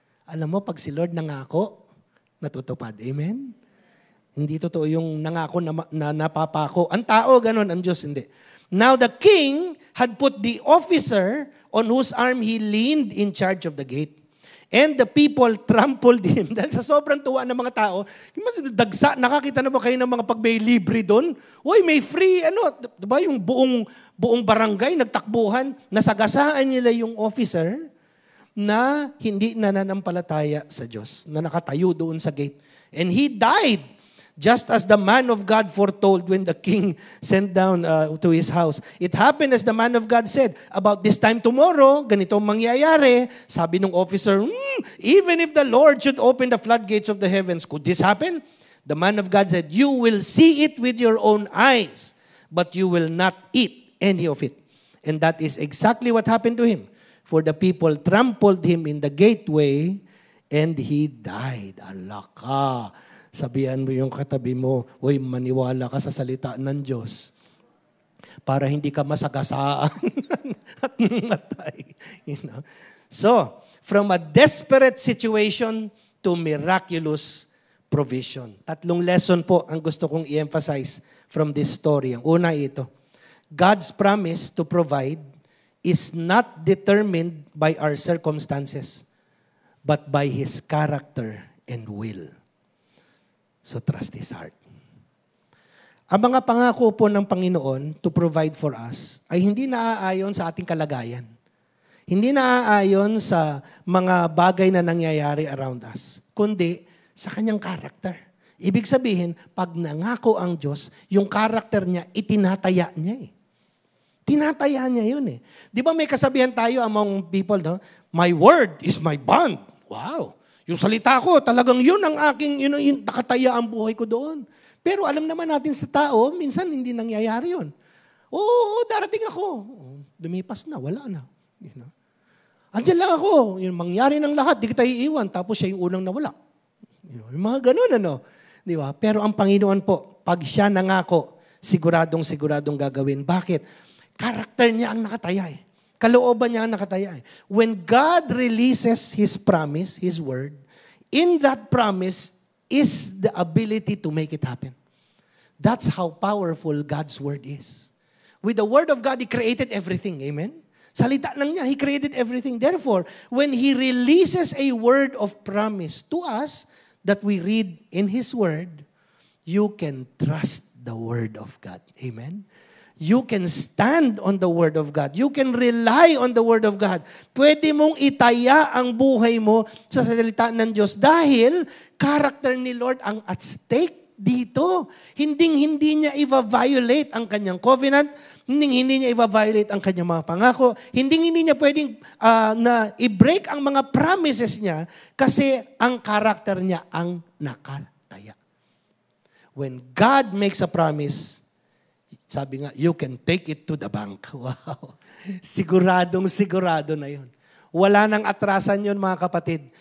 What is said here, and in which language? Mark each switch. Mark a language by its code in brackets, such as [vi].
[tl] Alam mo, pag si Lord nangako, natutupad. Amen? Hindi totoo yung nangako na napapako. Ang tao, ganun. Ang Diyos, hindi. [en] Now the king had put the officer on whose arm he leaned in charge of the gate. And the people trampled him. [tl] Dahil sa sobrang tuwa ng mga tao, dagsa, nakakita na ba kayo ng mga pag may libre doon? Uy, may free, diba, yung buong barangay, nagtakbuhan, nasagasaan nila yung officer na hindi nananampalataya sa Diyos, na nakatayo doon sa gate. [en] And he died, just as the man of God foretold when the king sent down to his house. It happened as the man of God said, about this time tomorrow, [tl] ganito ang mangyayari. Sabi ng officer, [en] even if the Lord should open the floodgates of the heavens, could this happen? The man of God said, you will see it with your own eyes, but you will not eat any of it. And that is exactly what happened to him. For the people trampled him in the gateway, and he died. Alaka. [tl] Sabihan mo yung katabi mo, uy, maniwala ka sa salita ng Diyos para hindi ka masagasaan at matay. [en] You know? So, from a desperate situation to miraculous provision. [tl] 3 lesson po ang gusto kong i-emphasize [en] from this story. [tl] Ang una ito, [en] God's promise to provide is not determined by our circumstances, but by His character and will. So trust His heart. [tl] Ang mga pangako po ng Panginoon [en] to provide for us [tl] ay hindi naaayon sa ating kalagayan. Hindi naaayon sa mga bagay na nangyayari around us, kundi sa Kanyang character. Ibig sabihin, pag nangako ang Diyos, yung character niya, itinataya niya eh. Tinataya niya yun eh. Di ba may kasabihan tayo among people, no? [en] My word is my bond. Wow! [tl] Yung salita ko, talagang yun ang aking, yun, nakataya ang buhay ko doon. Pero alam naman natin sa tao, minsan hindi nangyayari yun. Oo, darating ako. Lumipas na, wala na. [en] You know? [tl] Andiyan lang ako. Yung mangyari ng lahat, di kita iiwan. Tapos siya yung unang nawala. Yung mga ganun, Di ba? Pero ang Panginoon po, pag siya nangako, siguradong gagawin. Bakit? Karakter niya ang nakataya eh. Kalooban niya ang nakataya eh. [en] When God releases His promise, His word, in that promise is the ability to make it happen. That's how powerful God's word is. With the word of God, He created everything. Amen? [tl] Salita lang niya, [en] He created everything. Therefore, when He releases a word of promise to us that we read in His word, you can trust the word of God. Amen? You can stand on the Word of God. You can rely on the Word of God. [tl] Pwede mong itaya ang buhay mo sa salita ng Diyos dahil character ni Lord ang at stake dito. Hindi niya i-violate ang kanyang covenant. Hindi niya i-violate ang kanyang mga pangako. Hindi niya pwedeng na i-break ang mga promises niya kasi ang character niya ang nakataya. [en] When God makes a promise, [tl] sabi nga, [en] you can take it to the bank. [tl] Wow. Sigurado na yun. Wala nang atrasan yun, mga kapatid.